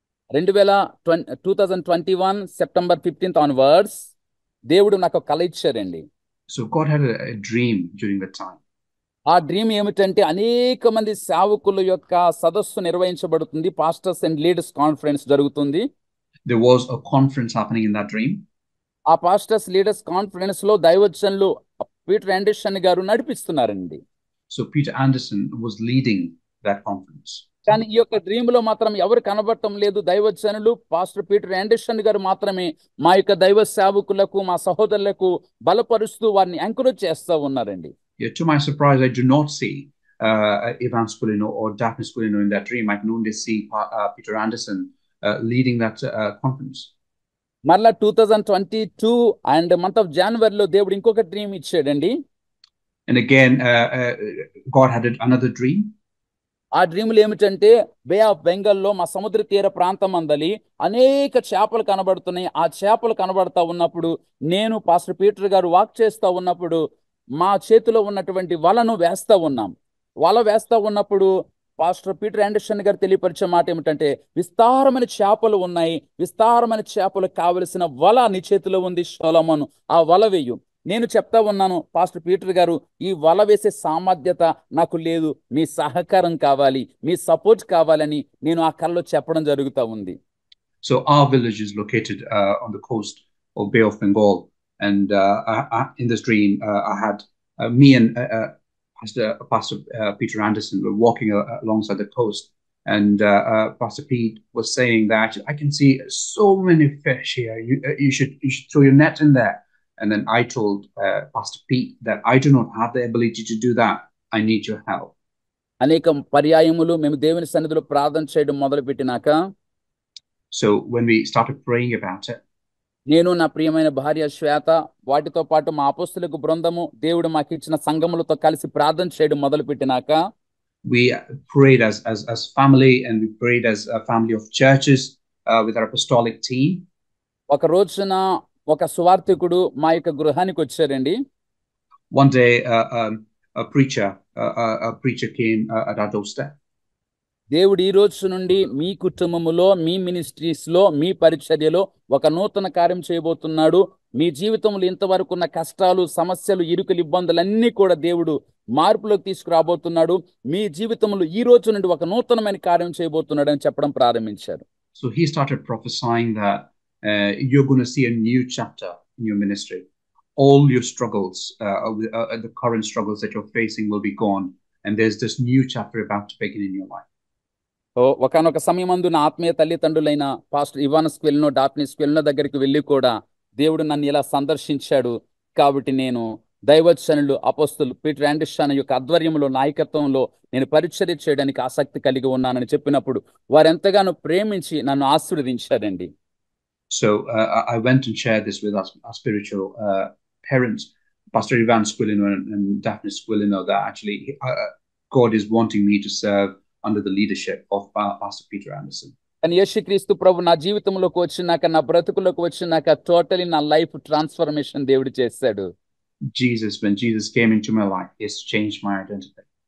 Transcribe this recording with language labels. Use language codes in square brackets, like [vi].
[te] 2021 September 15th onwards దేవుడు నాకు కల ఇచ్చారండి. [en] So God had a dream during that time. [te] ఆ డ్రీమ్ ఏమిటంటే, అనేక మంది సేవకుల యొక్క సదస్సు నిర్వహించబడుతుంది, పాస్టర్స్ అండ్ లీడర్స్ కాన్ఫరెన్స్ జరుగుతుంది. [en] There was a conference happening in that dream. [te] ఆ పాస్టర్స్ లీడర్స్ కాన్ఫరెన్స్ లో దైవజనులు పీటర్ ఆండర్సన్ గారు నడిపిస్తున్నారండి. [en] So Peter Anderson was leading that conference. [te] కానీ ఈ యొక్క డ్రీమ్ లో మాత్రం ఎవరు కనబడటం లేదు. దైవజనులు పాస్టర్ పీటర్ ఆండర్సన్ గారు మాత్రమే మా యొక్క దైవ సేవకులకు, మా సహోదరులకు బలపరుస్తూ వారిని ఎంకరేజ్ చేస్తూ ఉన్నారండి. [en] Yeah, to my surprise, I do not see Ivan Spolino or Daphne Spolino in that dream. I can only see Peter Anderson leading that conference. [te] మరలా 2022 అండ్ మంత్ ఆఫ్ జనవరిలో దేవుడు ఇంకొక డ్రీమ్ ఇచ్చాడండి. [en] And again, God had another dream. [te] ఆ డ్రీములు ఏమిటంటే, బే of బెంగాల్లో మా సముద్ర తీర ప్రాంతం అందలి అనేక చేపలు కనబడుతున్నాయి. ఆ చేపలు కనబడతా ఉన్నప్పుడు నేను పాస్టర్ పీటర్ గారు వాక్ చేస్తూ ఉన్నప్పుడు మా చేతిలో ఉన్నటువంటి వలను వేస్తూ ఉన్నాం. వల వేస్తూ ఉన్నప్పుడు పాస్టర్ పీటర్ ఆండర్సన్ గారు తెలియపరిచే మాట ఏమిటంటే, విస్తారమైన చేపలు ఉన్నాయి, విస్తారమైన చేపలకు కావలసిన వల నీ చేతిలో ఉంది సొలొమోను, ఆ వల వేయు. నేను చెప్తా ఉన్నాను, పాస్టర్ పీటర్ గారు ఈ వల వేసే సామర్థ్యత నాకు లేదు, మీ సహకారం కావాలి, మీ సపోర్ట్ కావాలని నేను ఆ కళలో చెప్పడం జరుగుతూ ఉంది. [en] So our village is located on the coast of Bay of Bengal, and in this dream I had me and Pastor Peter Anderson were walking alongside the coast, and Pastor Pete was saying that I can see so many fish here. You should throw your net in there. And then I told Pastor Pete that I do not have the ability to do that. I need your help. [te] అనేక పర్యాయములు మేము దేవుని సన్నిధిలో ప్రార్థన చేయడం మొదలుపెట్టినాక, [en] so when we started praying about it, [te] నేను నా ప్రియమైన భార్య శ్వేత వాటితో పాటు మా అపోస్తలుల బృందము దేవుడు మాకు ఇచ్చిన సంఘములతో కలిసి ప్రార్థన చేయడం మొదలుపెట్టినాక, [en] we prayed as family, and we prayed as a family of churches with our apostolic team. [te] ఒక రోజున ఒక సువార్థికుడు మా యొక్క గృహానికి వచ్చారండి. [en] One day a preacher came at our doorstep. [te] దేవుడు ఈ రోజు నుండి మీ కుటుంబములో, మీ మినిస్ట్రీస్ లో, మీ పరిచర్యలో ఒక నూతన కార్యం చేయబోతున్నాడు. మీ జీవితంలో ఇంతవరకు ఉన్న కష్టాలు, సమస్యలు, ఇరుకులు, ఇబ్బందులన్నీ కూడా దేవుడు మార్పులోకి తీసుకురాబోతున్నాడు. మీ జీవితంలో ఈ రోజు నుండి ఒక నూతనమైన కార్యం చేయబోతున్నాడు అని చెప్పడం ప్రారంభించారు. [en] So he started prophesying that you're going to see a new chapter in your ministry. All your struggles, the current struggles that you're facing will be gone, and there's this new chapter about to begin in your life. [te] ఒకనొక సమయమందు నా ఆత్మీయ తల్లిదండ్రులైన pastor Ivan స్క్వెల్నో, డాఫ్నీ స్క్వెల్నో దగ్గరికి వెళ్ళి కూడా దేవుడు నన్ను ఇలా సందర్శించాడు. కాబట్టి నేను దైవజనులు అపోస్తలు పీటర్ ఆండర్సన్ యొక్క ఆధ్వర్యంలో, నాయకత్వంలో నేను పరిచర్య చేయడానికి ఆసక్తి కలిగి ఉన్నానని చెప్పినప్పుడు వారు ఎంతగానో ప్రేమించి నన్ను ఆశీర్వదించారండి. [en] So I went and shared this with our spiritual parents, Pastor Ivan Squilino and Daphne Squilino, that actually God is wanting me to serve under the leadership of Pastor Peter Anderson. [te] And యేసుక్రీస్తు ప్రభు నా జీవితంలోకి వచ్చినాక, నా బ్రతుకులోకి వచ్చినాక totally నా life transformation దేవుడు చేశాడు. [en] When Jesus came into my life, he has changed my identity.